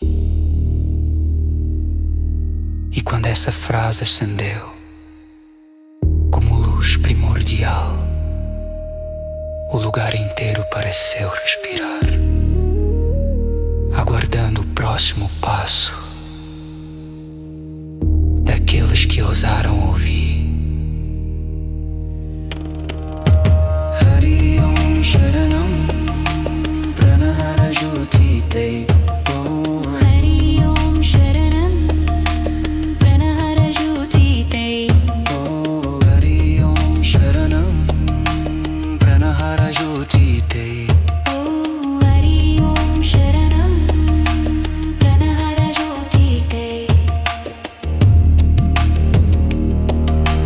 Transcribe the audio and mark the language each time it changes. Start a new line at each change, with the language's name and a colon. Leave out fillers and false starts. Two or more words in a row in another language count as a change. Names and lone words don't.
Portuguese: E quando essa frase acendeu, como luz primordial, o lugar inteiro pareceu respirar, aguardando o próximo passo daqueles que ousaram ouvir.
Sanskrit: Hari Om Sharanam Pranahara Jyoti Te. Hari Om Sharanam Pranahara Jyoti Te. Hari Om Sharanam Pranahara Jyoti Te. Oh, Hari Om Sharanam Pranahara Jyoti Te.